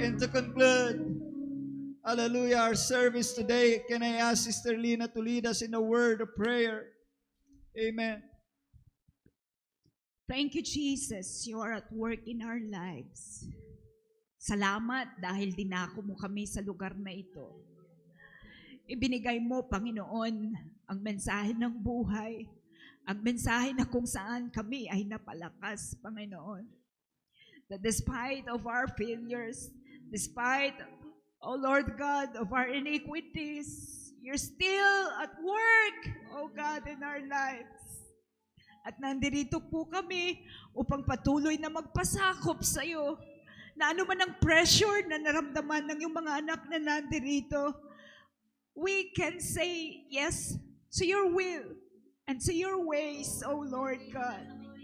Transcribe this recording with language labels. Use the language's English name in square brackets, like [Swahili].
[English] And to conclude, hallelujah, our service today, can I ask Sister Lina to lead us in a word of prayer? Amen. Thank you, Jesus. You are at work in our lives. [Filipino] Salamat dahil dinako mo kami sa lugar na ito. Ibinigay mo, Panginoon, ang mensahe ng buhay. Ang mensahe na kung saan kami ay napalakas, Panginoon. [English] That despite of our failures, despite, oh Lord God, of our iniquities, you're still at work, oh God, in our lives. [Filipino] At nandito po kami upang patuloy na magpasakop sa iyo na ano man ang pressure na naramdaman ng iyong mga anak na nandito, [English] we can say yes to your will and to your ways, O Lord God.